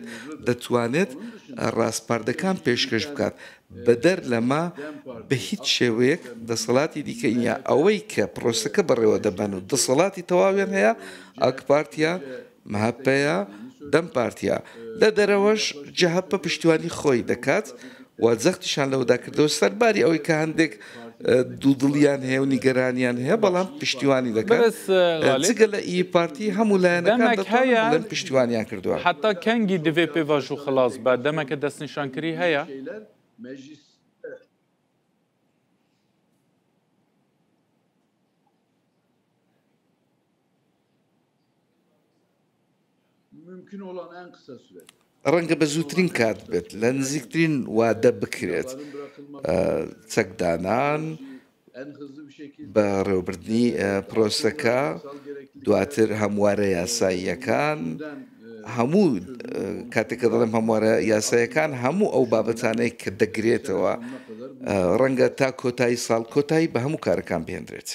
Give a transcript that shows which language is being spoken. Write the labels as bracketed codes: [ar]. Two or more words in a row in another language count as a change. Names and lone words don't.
[ckb] دەتوانێت ڕاستپاردەکان پێشکەش بکات بەدەر لەما بە هیچ شێوەیەک دەسەڵاتی دیکەینە ئەوەی کە پرۆسەکە بەڕێوە دەبەن و دەسەڵاتی تەواویان هەیە ئاک پارتیا مەهەپەیە دەم پارتیا لە دەرەوەش جەهەپە پشتیوانی خۆی دەکات و جەختیشان لەوەدا کردەوە سەرباری ئەوەی کە هەندێک دوودڵیان هەیە و نیگەرانیان هەیە بەڵام پشتیوانی دەکات جگە لە ئی پارتی هەموو لایەنەکان دەتوانن پشتیوانیان کردووە [ku] حتا کەنگی divê pêvaş û xilas be demeke destnîşankirî heye [tr] mümkün olan en kısa sürede. [ckb] ڕەنگە بە زووترین کات بێت لە نزیکترین وادە بکرێت چەکدانان بە ڕێوەبردننی پرۆسەکە دواتر هەموارە یاساییەکان هەموو کاتێککە دەڵێم هەموارە یاسایەکان هەموو ئەو بابەتانەی کە دەگرێتەوە ڕەنگە تا کۆتایی ساڵ کۆتایی بە هەموو کارەکان بهێنرێت.